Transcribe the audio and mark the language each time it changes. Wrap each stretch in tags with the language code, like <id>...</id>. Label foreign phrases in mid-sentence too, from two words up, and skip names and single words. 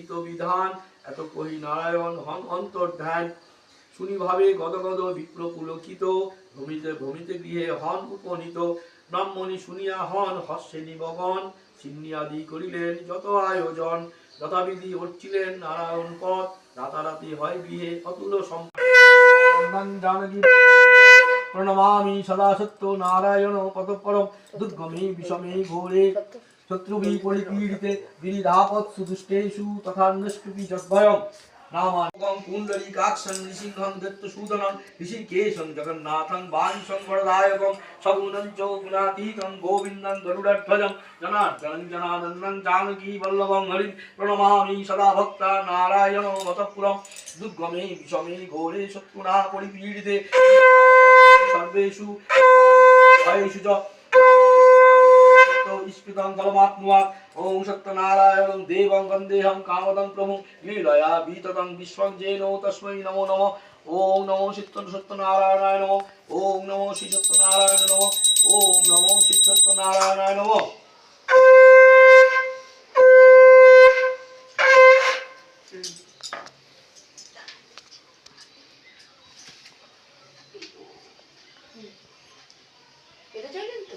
<bn>তো বিধান এত কহি নারায়ণ হন অন্তর্ধ্যান শুনি ভাবে গদ গদ বিপ্র পুলকিত ভূমিতে ভূমিতে গৃহে হন উপনীত ব্রাহ্মণী শুনিয়া হন হস্যে নিবগণ চিন্নি আদি করিলেন যত আয়োজন যথাবিধি অর্চিলেন নারায়ণ পথ রাতারাতি হয় গৃহে অতুল সম্পদ জানকী</bn> <sa>প্রণমামি সদা সত্য নারায়ণ পদপরম দুর্গমে বিষমে ঘোরে শত্রুভি পরিপীড়িতে বিরিধাপৎসু দুষ্টেষু তথা নষ্টুপি যদ্ভয়ং নামাগং পুণ্ডরীকাক্ষং নৃসিংহং দত্তসূদনং ঋষিকেশং জগন্নাথং বাঞ্ছং বরদায়কং সগুণং চ গুণাতীতং গোবিন্দং গরুড়ধ্বজং জনার্দনং জনার্দনং জানকী বল্লভং হরিং প্রণমামি সদা ভক্তা নারায়ণ মতঃপুরম দুর্গমে বিষমে ঘোরে শত্রুণা পরিপীড়িতে সর্বেষু ভয়েষু চ ইস্পিতং ফলমাত্মা ওম সত্যনারায়ণং দেবং বন্দেহং কামদং প্রভুং লীলয়া বিততং বিশ্বং জেনো তস্मै নমো নমঃ। ওম নমো সত্যনারায়ণায় নমঃ। ওম নমো শ্রী সত্যনারায়ণ নমঃ। ওম নমো শ্রী সত্যনারায়ণায় নমঃ।</sa> <bn>এটা চাইলেন তো</bn>